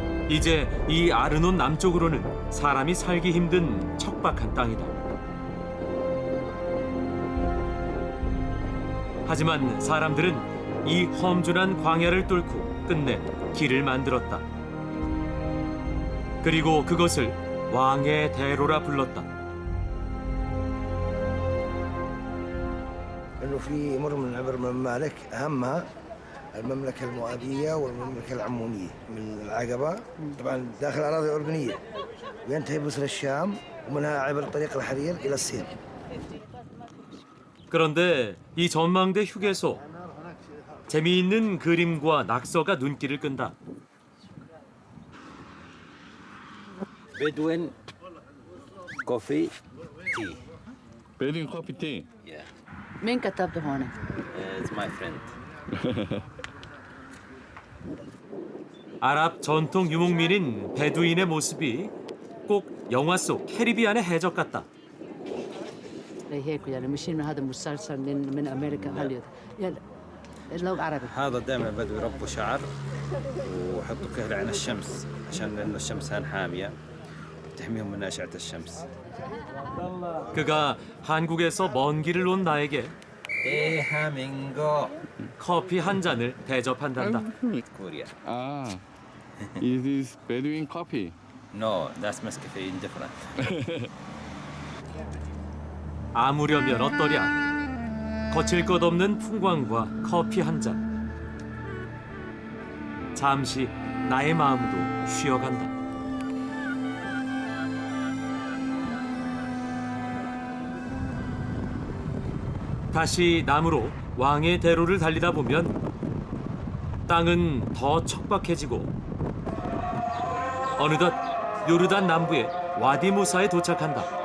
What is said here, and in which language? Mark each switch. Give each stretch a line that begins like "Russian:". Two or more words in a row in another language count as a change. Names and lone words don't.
Korean: 이제 이 아르논 남쪽으로는 사람이 살기 힘든 척박한 땅이다. 하지만 사람들은 이 험준한 광야를 뚫고 끝내 길을 만들었다. 그리고 그것을 왕의 대로라 불렀다.
Arabic: انه في مر من عبر الممالك اهمها المملكه المؤابيه والمملكه العمونيه من العقبه طبعا داخل الاراضي الاردنيه وينتهي بمصر الشام ومنها عبر طريق الحرير الى الصين.
Korean: 그런데 이 전망대 휴게소 재미있는 그림과 낙서가 눈길을 끈다.
English: Bedouin coffee tea. Bedouin coffee tea. Yeah,
Arabic: مين كتبته هون؟
English: it's my friend.
Korean: 아랍 전통 유목민인 베두인의 모습이 꼭 영화 속 캐리비안의 해적 같다.
Arabic: هيك يعني مشين من هذا مسلسل من امريكا هوليوود يعني اللغة عربي. هذا دائما بدو يربوا شعر ويحطوا كهل عين الشمس عشان لأنه الشمس هان حامية تحميهم من أشعة الشمس.
Korean: 그가 한국에서 먼 길을 온 나에게 대한민국 커피 한 잔을 대접한단다. Korea. 아,
English: is this Bedouin coffee? No, that's Nescafe different.
Korean: 아무려면 어떠랴. 거칠 것 없는 풍광과 커피 한 잔. 잠시 나의 마음도 쉬어간다. 다시 남으로 왕의 대로를 달리다 보면 땅은 더 척박해지고 어느덧 요르단 남부의 와디 무사에 도착한다.